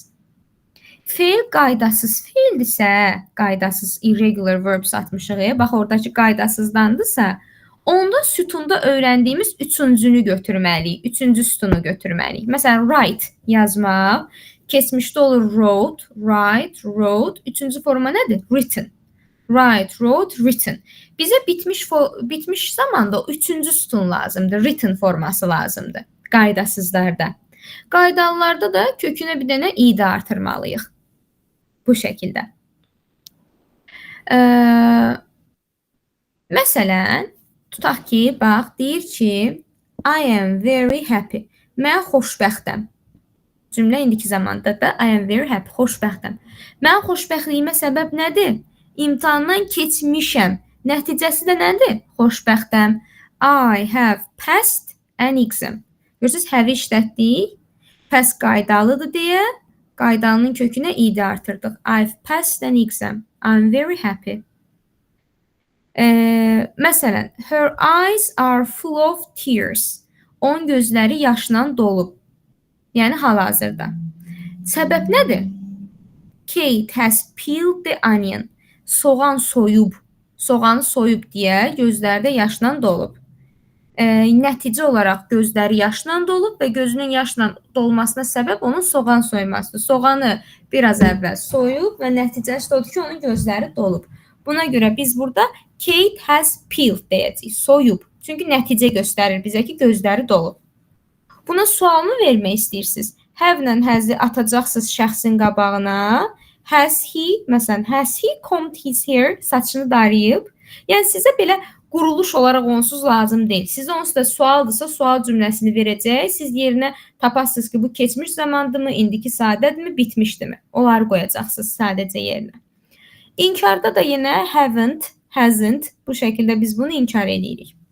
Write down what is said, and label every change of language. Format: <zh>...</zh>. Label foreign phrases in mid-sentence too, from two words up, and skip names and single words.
<az>Feil qaydasız feildirsə, qaydasız</az> <en>irregular verbs</en> <az>atmışıq. Bax, oradakı qaydasızdandırsa, onda sütunda öyrəndiyimiz üçüncünü götürməliyik. Üçüncü sütunu götürməliyik. Məsələn, write yazmaq. Keçmişdə olur</az> <en>wrote, write, wrote.</en> <az>Üçüncü forma nədir?</az> <en>Written. Write, wrote, written.</en> <az>Bizə bitmiş zamanda üçüncü sütun lazımdır. Written forması lazımdır. Qaydasızlarda. Qaydalılarda da kökünə bir dənə id artırmalıyıq. Bu şəkildə. Məsələn, tutaq ki, bax, deyir ki,</az> <en>I am very happy.</en> <az>Mən xoşbəxtəm. Cümlə indiki zamanda da</az> <en>I am very happy,</en> <az>xoşbəxtəm. Mən xoşbəxtliyimə səbəb nədir? İmtahandan keçmişəm. Nəticəsi də nədir? Xoşbəxtəm.</az> <en>I have passed an exam.</en> <az>Görürsünüz, have işlətdik. Pass qaydalıdır deyə qaydalının kökünə id artırdıq.</az> <en>I've passed an exam. I'm very happy. Məsələn, her eyes are full of tears.</en> <az>Onun gözləri yaşla dolub. Yəni hal-hazırda. Səbəb nədir?</az> <en>Kate has peeled the onion.</en> <az>Soğan soyub. Soğanı soyub deyə gözlərdə yaşla dolub. Nəticə olaraq gözləri yaşla dolub və gözünün yaşla dolmasına səbəb onun soğan soymasıdır. Soğanı biraz əvvəl soyub və nəticəsi odur ki, onun gözləri dolub. Buna görə biz burada</az> <en>Kate has peeled</en> <az>deyəcəyik, soyub. Çünki nəticə göstərir bizə ki, gözləri dolub. Buna sualını vermək istəyirsiniz. Have-lə has-i atacaqsınız şəxsin qabağına.</az> <en>Has he, məsələn, has he combed his hair,</en> <az>saçını darayıb. Yəni sizə belə quruluş olaraq onsuz lazım deyil. Sizə onsuz da sualdırsa, sual cümləsini verəcək. Siz yerinə tapasınız ki, bu keçmiş zamandırmı, indiki sadədirmi, bitmişdirmi? Onları qoyacaqsınız sadəcə yerinə. İnkarda da yenə</az> <en>haven't, hasn't,</en> <az>bu şəkildə biz bunu inkar edirik.</az>